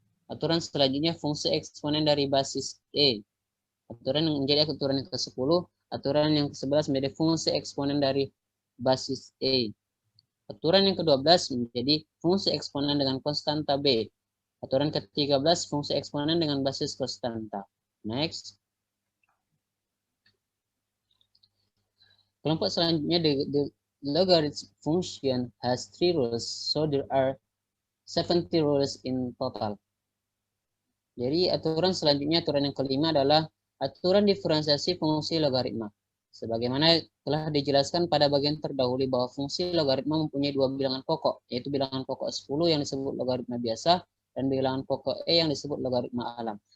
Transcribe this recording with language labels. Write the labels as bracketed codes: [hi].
[id] Aturan selanjutnya fungsi eksponen dari basis E. Aturan yang menjadi aturan yang ke-10, aturan yang ke-11 menjadi fungsi eksponen dari basis E. Aturan yang ke-12 menjadi fungsi eksponen dengan konstanta B. Aturan ke-13 fungsi eksponen dengan basis konstanta. [en] Next. [id] Kelompok selanjutnya, [en] the logarithm function has three rules, so there are 70 rules in total. [id] Jadi aturan selanjutnya, aturan yang kelima adalah aturan diferensiasi fungsi logaritma. Sebagaimana telah dijelaskan pada bagian terdahulu bahwa fungsi logaritma mempunyai dua bilangan pokok, yaitu bilangan pokok 10 yang disebut logaritma biasa dan bilangan pokok E yang disebut logaritma alam.